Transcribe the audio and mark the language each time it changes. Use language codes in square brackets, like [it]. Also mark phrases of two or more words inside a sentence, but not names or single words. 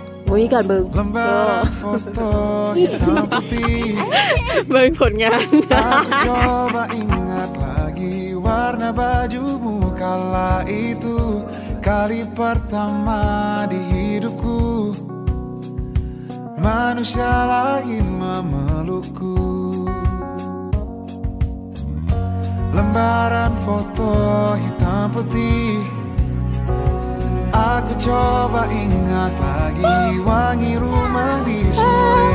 [tts] บ่มีการเบิ่ง [id] Lembaran foto hitam putih [tts] เบิ่งผลงาน [id] Aku coba ingat lagi warna bajumu kala itu Kali pertama di hidupku Manusia lain memelukku Lembaran foto hitam putih Aku coba ingat lagi wangi rumah di sore